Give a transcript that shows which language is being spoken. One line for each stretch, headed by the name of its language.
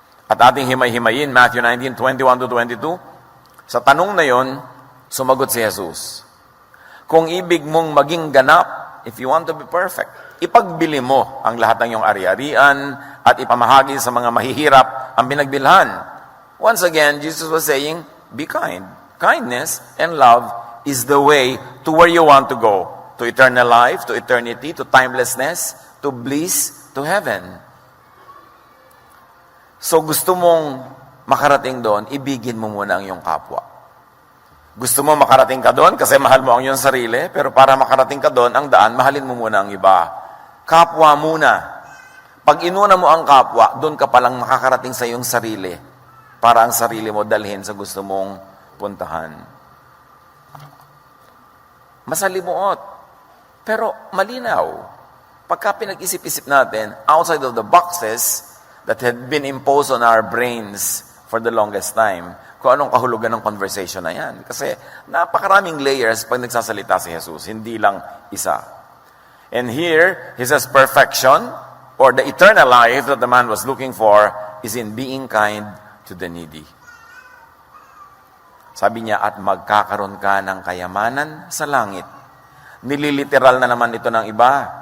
Filipino: At ating himay-himayin, Matthew 19:21-22, sa tanong na yon, sumagot si Jesus, kung ibig mong maging ganap,
English: if you want to be perfect,
Filipino: ipagbili mo ang lahat ng iyong ari-arian at ipamahagi sa mga mahihirap ang pinagbilhan.
English: Once again, Jesus was saying, be kind. Kindness and love is the way to where you want to go. To eternal life, to eternity, to timelessness, to bliss, to heaven.
Filipino: So gusto mong makarating doon, ibigin mo muna ang iyong kapwa. Gusto mo makarating ka doon kasi mahal mo ang iyong sarili, pero para makarating ka doon, ang daan, mahalin mo muna ang iba. Kapwa muna. Pag inuna mo ang kapwa, doon ka palang makakarating sa iyong sarili para ang sarili mo dalhin sa gusto mong puntahan. Masalimuot, pero malinaw. Pagka pinag-isip-isip natin,
English: outside of the boxes that had been imposed on our brains for the longest time,
Filipino: kung anong kahulugan ng conversation na yan. Kasi napakaraming layers pag nagsasalita si Jesus, hindi lang isa.
English: And here, he says perfection, or the eternal life that the man was looking for, is in being kind to the needy.
Filipino: Sabi niya, at magkakaroon ka ng kayamanan sa langit. Nililiteral na naman ito ng iba.